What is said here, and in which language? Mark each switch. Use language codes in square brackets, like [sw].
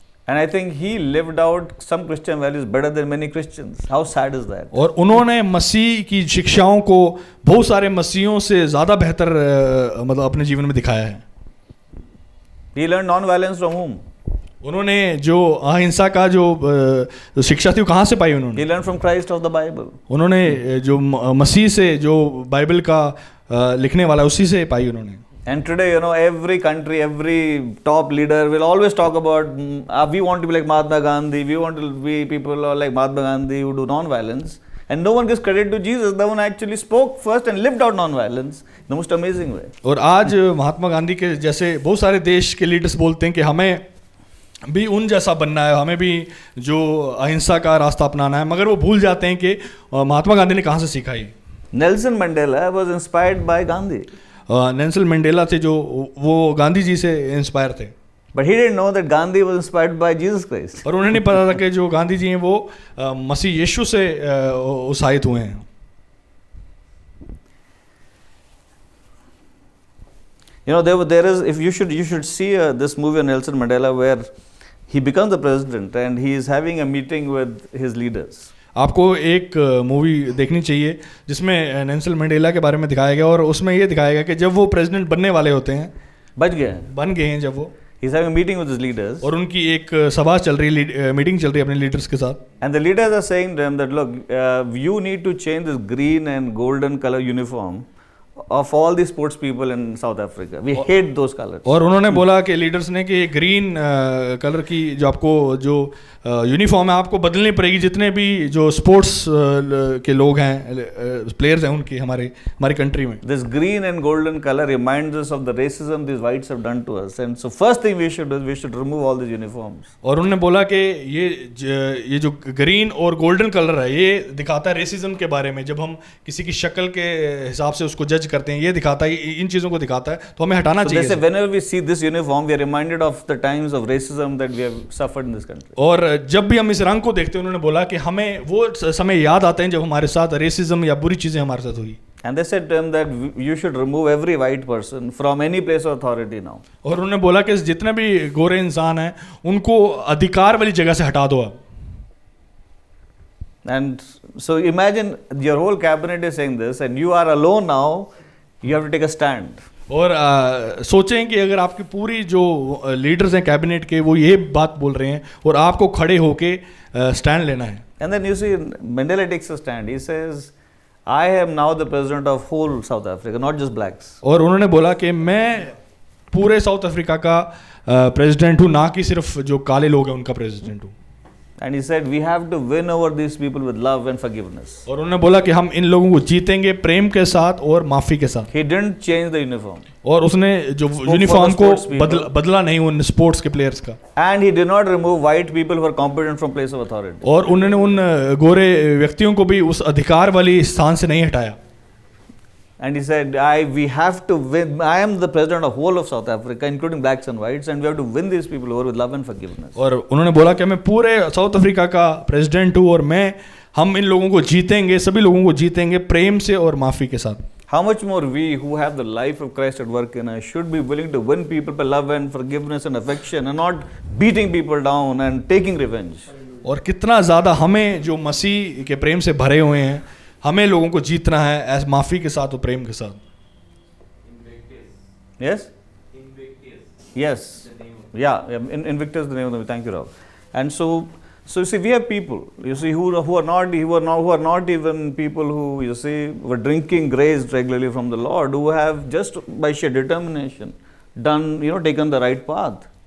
[en] And I think he lived out some Christian values better than many Christians. How sad is that? [hi] और उन्होंने मसीह की शिक्षाओं को बहुत सारे मसीहों से ज़्यादा बेहतर मतलब अपने जीवन में दिखाया है. [en] He learned non-violence from whom? [hi] उन्होंने जो अहिंसा का जो शिक्षा थी वो कहाँ से पाई उन्होंने? [en] He learned from Christ of the Bible. [hi] उन्होंने जो मसीह से जो बाइबल का लिखने वाला उसी से पाई उन्होंने. [en] And today, you know, every country, every top leader will always talk about we want to be like Mahatma Gandhi, we want to be people like Mahatma Gandhi who do non-violence. And no one gives credit to Jesus, the one actually spoke first and lived out non-violence in the most amazing way. [hi] और आज महात्मा गांधी के जैसे बहुत सारे देश के leaders बोलते हैं कि हमें भी उन जैसा बनना है, हमें भी जो अहिंसा का रास्ता अपनाना है, मगर वो भूल जाते हैं कि महात्मा गांधी ने कहाँ से सीखा ये. [en] Nelson Mandela was inspired by Gandhi. [hi] Nelson Mandela थे जो वो गांधी जी से इंस्पायर थे. [en] But he didn't know that Gandhi was inspired by Jesus Christ. [hi] और उन्हें नहीं पता था कि जो गांधी जी हैं वो मसीह यीशु से उत्साहित हुए हैं. [en] You know, there is, if you should see this movie on Nelson Mandela where he becomes the president and he is having a meeting with his leaders. [hi] आपको एक मूवी देखनी चाहिए जिसमें नेल्सन मंडेला के बारे में दिखाया गया और उसमें ये दिखाया गया कि जब वो प्रेसिडेंट बनने वाले होते हैं, बन गए हैं जब वो, [en] he's having a meeting with his leaders. [hi] और उनकी एक सभा चल रही है, मीटिंग चल रही है अपने लीडर्स के साथ. [en] And the leaders are saying to them that look, you need to change this green and golden color uniform of all the sports people in South Africa. We hate those colors. [hi] और उन्होंने बोला कि leaders ने कि green colour की जो आपको जो यूनिफॉर्म है आपको बदलनी पड़ेगी. जितने भी जो स्पोर्ट्स के लोग हैं, प्लेयर्स हैं उनकी हमारी कंट्री में. [en] This green and golden color reminds us of the racism these whites have done to us. And so first thing we should do is we should remove all these uniforms. [hi] और उन्होंने बोला कि ये जो green और golden colour है ये दिखाता है रेसिज्म के बारे में. जब हम किसी की शक्ल के हिसाब से उसको जज करते हैं, ये दिखाता है, इन चीज़ों को दिखाता है, तो हमें हटाना चाहिए. [en] So they say whenever we see this uniform, we are reminded of the times of racism that we have suffered in this country. [hi] और जब भी हम इस रंग को देखते हैं, उन्होंने बोला कि हमें वो समय याद आते हैं जब हमारे साथ रेसिज्म या बुरी चीज़ें हमारे साथ हुई. [en] And they said to him that you should remove every white person from any place of authority now. [hi] और उन्होंने बोला कि जितने भी गोरे इंसान हैं उनको अधिकार वाली जगह से हटा दो आप. [en] And so imagine your whole cabinet is saying this and you are alone now, you have to take a stand. [hi] और सोचें कि अगर आपकी पूरी जो लीडर्स हैं कैबिनेट के वो ये बात बोल रहे हैं और आपको खड़े होके स्टैंड लेना है. [en] And then you see Mandela takes a stand. He says, I am now the president of whole South Africa, not just blacks. [hi] और उन्होंने बोला कि मैं पूरे साउथ अफ्रीका का प्रेसिडेंट हूँ, ना कि सिर्फ जो काले लोग हैं उनका प्रेसिडेंट हूँ. [en] And he said we have to win over these people with love and forgiveness. [hi] और उन्होंने बोला कि हम इन लोगों को जीतेंगे प्रेम के साथ और माफी के साथ. [en] He didn't change the uniform. [hi] और उसने जो यूनिफॉर्म को बदला नहीं उन स्पोर्ट्स के प्लेयर्स का. [en] And he did not remove white people who were competent from place of authority. [hi] और उन्होंने उन गोरे व्यक्तियों को भी उस अधिकार वाली स्थान से नहीं हटाया. [en] And he said, we have to win. I am the president of whole of South Africa, including blacks and whites, and we have to win these people over with love and forgiveness. [hi] और उन्होंने बोला कि मैं पूरे south Africa का president हूँ और हम इन लोगों को जीतेंगे, सभी लोगों को जीतेंगे प्रेम से और माफ़ी के साथ. [en] How much more we who have the life of Christ at work in us should be willing to win people by love and forgiveness and affection and not beating people down and taking revenge. [hi] और कितना ज़्यादा हमें जो मसीह के प्रेम से भरे हुए हैं, हमें लोगों को जीतना है ऐसे माफ़ी के साथ और प्रेम के साथ. [en] Yes? Yes. Yeah, Invictus is the name of the. Thank you, Rob. And so you see, we have people, you see, who are not even people who, you see, were drinking grace regularly from the Lord, who have just by sheer determination done, taken the right path.